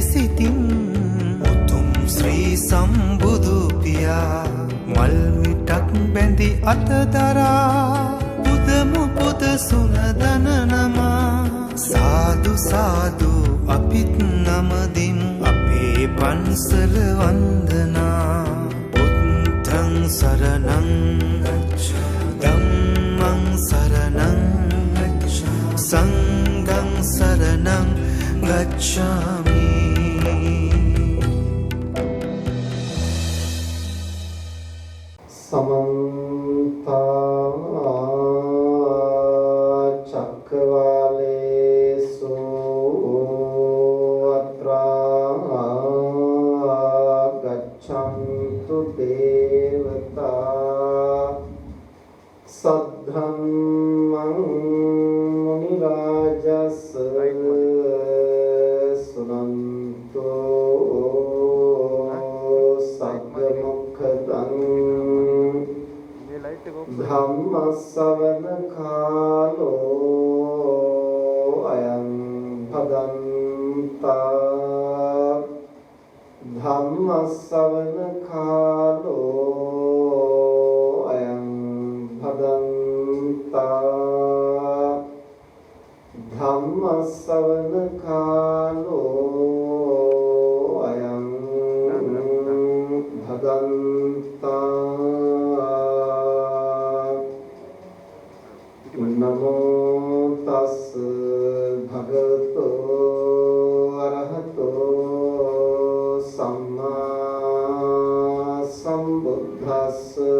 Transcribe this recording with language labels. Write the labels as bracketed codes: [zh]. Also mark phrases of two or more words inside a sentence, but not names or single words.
[si] සිතින් උතුම් ශ්‍රී සම්බුදු පියා මල් මිටක් බැඳි අතදරා පුදමු පුද සුනදන නමා සාදු සාදු අපිත් නමදිමු අපේ පන්සල වන්දනා [pi] බුද්ධං සරණං ධම්මං සරණං සංඝං සරණං ගච්ඡාමි. समन्ता चक्रवालेषु अत्रा गच्छन्तु देवता सद्धम्मं मुनिराजस् सुनन्तो सद्मुखदं ධම්ම ශ්‍රවණ කාලෝ අයං භදන්තා ධම්ම ශ්‍රවණ කාලෝ අයං භදන්තා ධම්ම ශ්‍රවණ කාලෝ අයං භදන්තා. නමෝ තස් භගවතෝ අරහතෝ සම්මා සම්බුද්දස්ස.